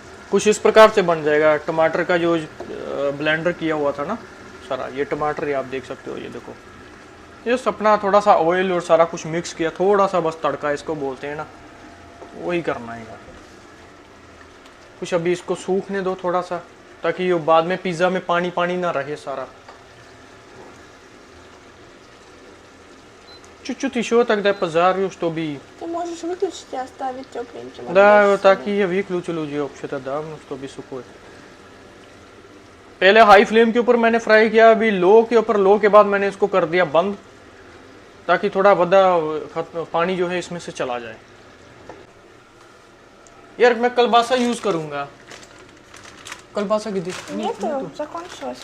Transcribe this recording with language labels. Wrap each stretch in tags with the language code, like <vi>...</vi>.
<hi>कुछ इस प्रकार से बन जाएगा। टमाटर का जो ब्लेंडर किया हुआ था ना सारा, ये टमाटर ये आप देख सकते हो, ये देखो, ये अपना थोड़ा सा ऑयल और सारा कुछ मिक्स किया, थोड़ा सा बस तड़का इसको बोलते हैं ना, वही करना है यार। कुछ अभी इसको सूखने दो थोड़ा सा, ताकि ये बाद में पिज़्ज़ा में पानी पानी ना रहे सारा।</hi> <ru>Чуть-чуть еще тогда пожарю, чтобы... Ты можешь выключить и оставить тепленьким. Да, вот так и я выключил уже вообще-то, да, чтобы сухой।</ru> <hi>पहले हाई फ्लेम के ऊपर मैंने फ्राई किया, अभी लो के ऊपर, लो के बाद मैंने इसको कर दिया बंद, ताकि थोड़ा वदा पानी जो है इसमें से चला जाए। यार मैं कलबासा यूज करूंगा, कलबासा की</hi> <ru>Нету, закончилось.</ru>